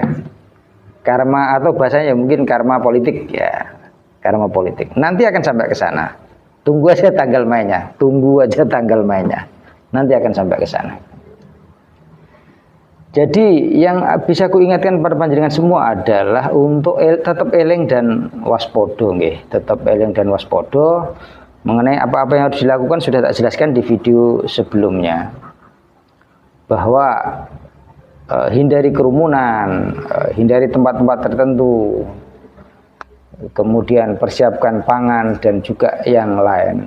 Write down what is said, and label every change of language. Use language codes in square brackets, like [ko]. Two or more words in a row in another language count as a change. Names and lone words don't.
[id] Karma atau bahasanya mungkin karma politik ya, karma politik. Nanti akan sampai ke sana. Tunggu aja tanggal mainnya, tunggu aja tanggal mainnya. Nanti akan sampai ke sana. Jadi yang bisa ku ingatkan pada panjenengan semua adalah untuk tetap eling dan [jv] waspodo nggih, [id] tetap eling dan waspodo mengenai apa-apa yang harus dilakukan sudah tak jelaskan di video sebelumnya. Bahwa hindari kerumunan, hindari tempat-tempat tertentu, kemudian persiapkan pangan dan juga yang lain.